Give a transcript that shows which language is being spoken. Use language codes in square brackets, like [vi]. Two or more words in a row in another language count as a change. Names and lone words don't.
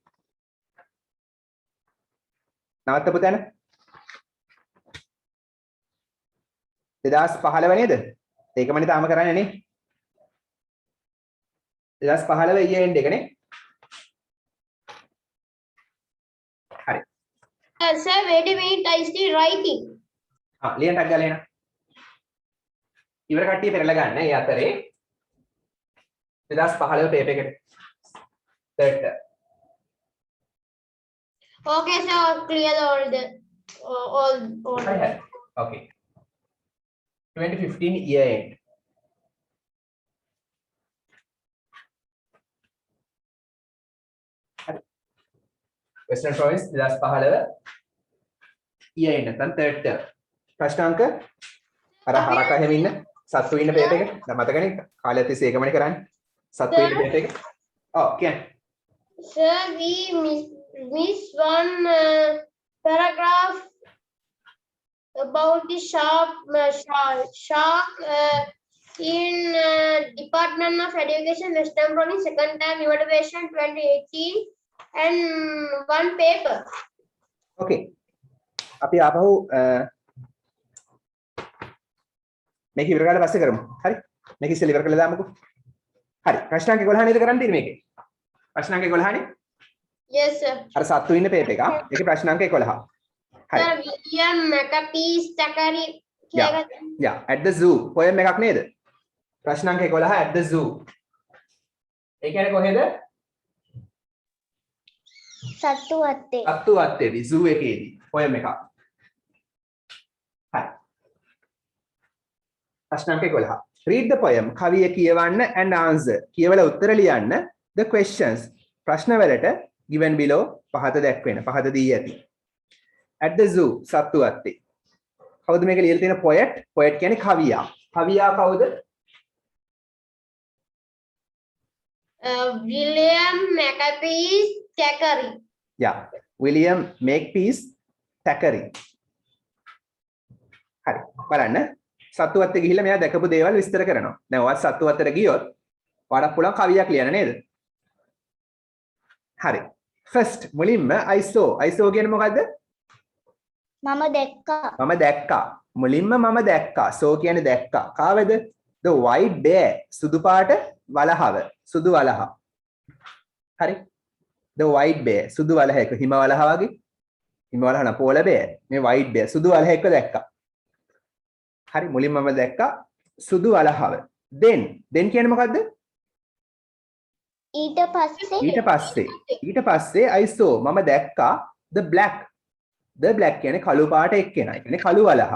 [si] නවත්තපු තැන 2015 නේද? ඒකමනේ තාම කරන්නේ නේ. 2015 [en] year end [si] එක නේ. හරි. [en] Sir, wait a minute, I still writing. [si] ලියන්න ටක් ගාලා එන. ඉවර කට්ටිය පෙරලා ගන්න. ඒ අතරේ 2015 පේපර් එකට [en] third term. Okay, sir, clear all the all. Okay. 2015 year end. Western Province 2015 year end නැත්නම් third term. [si] ප්‍රශ්නාංක අර හරක හැම ඉන්න සත්තු ඉන්න පේපර් එක. දැන් මතකනේ කාලය තිස්සේ ඒකමනේ කරන්නේ. සත්තු ඉන්න පේපර් එක. ඔව් කියන්න. [en] Sir, we miss one paragraph about the shark in Department of Education, Western Province, second time evaluation 2018, and one paper. [si] Okay. අපි ආපහු මේක ඉවර කරලා පස්සේ කරමු. හරි? මේක ඉස්සෙල්ලා ඉවර කරලා දාමුකෝ. හරි. ප්‍රශ්නාංක 11 නේද කරන්න තියෙන්නේ මේකේ? ප්‍රශ්නාංක 11 නේ? [en] Yes, sir. [si] අර සත්තු ඉන්න පේපර් එක. ඒකේ ප්‍රශ්නාංක 11. හරි. [en] Sir, William McAfee's Thackeray. Yeah, at the zoo. poem [si] එකක් නේද? ප්‍රශ්නාංක [en] 11 at the zoo. [si] ඒ කියන්නේ කොහෙද? සත්තු වත්තේ. සත්තු වත්තේදී zoo එකේදී poem එකක්. හරි. ප්‍රශ්නාංක 11. [en] Read the poem. [si] කවිය කියවන්න [en] and answer. [si] කියවලා උත්තර ලියන්න [en] the questions. [si] ප්‍රශ්න වලට [en] given below [si] පහත දැක්වෙන. පහත දී ඇති. [en] At the zoo [si] සත්තු වත්තේ. කවුද මේක ලියලා තියෙන poet? poet කියන්නේ කවියා. කවියා කවුද? [en] William McAfee's Thackeray. Yeah. William Makepeace Thackeray. [si] හරි. බලන්න. සත්තු වත්තේ ගිහිල්ලා මෙයා දැකපු දේවල් විස්තර කරනවා. දැන් ඔයත් සත්තු වත්තට ගියොත් ඔයාලට පුළුවන් කවියක් ලියන්න නේද? හරි. First මුලින්ම [en] I saw [si] කියන්නේ මොකද්ද? මම දැක්කා. මම දැක්කා. මුලින්ම මම දැක්කා. So කියන්නේ දැක්කා. කාවද? [en] The white bear. [si] සුදු පාට වලහව. සුදු වලහ. හරි. [en] The white bear. [si] සුදු වලහ එක හිම වලහ වගේ. හිම වලහ න [en] polar bear. [si] මේ [en] white bear [si] සුදු වලහ එක දැක්කා. හරි මුලින්ම මම දැක්කා සුදු වලහව. then කියන්නේ මොකද්ද? ඊට පස්සේ [en] I saw [si] මම දැක්කා [en] the black [si] කියන්නේ කළු පාට එක්කෙනා. ඒ කියන්නේ කළු වලහ.